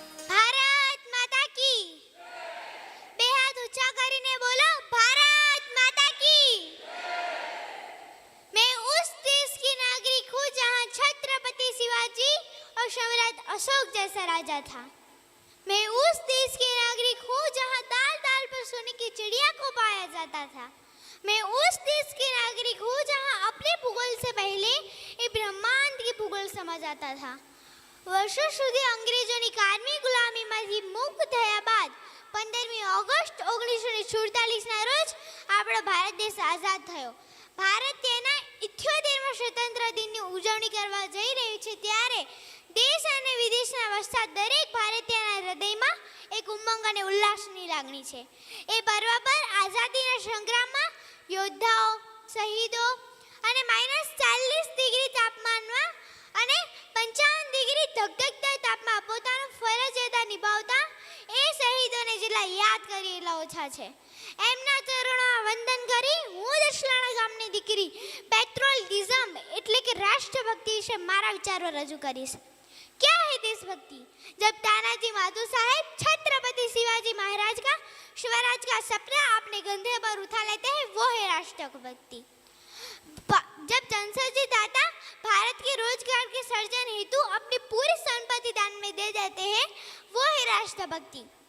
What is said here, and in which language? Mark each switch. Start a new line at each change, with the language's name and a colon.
Gujarati: ભારત માતા કી બે હાથ ઊંચા કરીને બોલો, ભારત માતા કી.
Hindi: मैं उस देश की नागरिक हूँ जहाँ छत्रपति शिवाजी और सम्राट अशोक जैसा राजा था. मैं उस देश के नागरिक हूँ जहाँ दाल दाल पर सोने की चिड़िया को पाया जाता था. मैं उस देश के नागरिक हूँ जहाँ अपने भूगोल से पहले ये ब्रह्मांड की भूगोल समझ आता था.
Gujarati: વર્ષો સુધી અંગ્રેજોની કારમી ગુલામીમાંથી મુક્ત થયા બાદ 15મી ઓગસ્ટ 1947ના રોજ આપણો ભારત દેશ આઝાદ થયો. ભારત તેના 78મા સ્વતંત્ર દિનની ઉજવણી કરવા જઈ રહ્યું છે ત્યારે દેશ અને વિદેશના વસતા દરેક ભારતીયના હૃદયમાં એક ઉમંગ અને ઉલ્લાસની લાગણી છે. એ પર્વ પર આઝાદીના સંગ્રામમાં યોદ્ધાઓ, શહીદો અને -40 ડિગ્રી તાપમાનમાં અને 55 ડિગ્રી ધગધગતા તાપમાં પોતાનું ફરજ અદા નિભાવતા એ શહીદોને જેટલા યાદ કરી એટલા ઓછા છે. એમના ચરણોમાં વંદન કરી હું દસલાણા ગામની દીકરી પેટ્રોલિઝમ એટલે કે રાષ્ટ્રભક્તિ વિશે મારા વિચારો રજૂ કરીશ.
Hindi: क्या है देशभक्ति? जब तानाजी माधो साहेब छत्रपति शिवाजी महाराज का स्वराज का सपना अपने कंधे पर उठा लेते हैं, वो है राष्ट्रभक्ति. जब जनसरजी दाता भारत के रोजगार के सर्जन हेतु अपनी पूरी संपत्ति दान में दे देते हैं, वो है राष्ट्रभक्ति.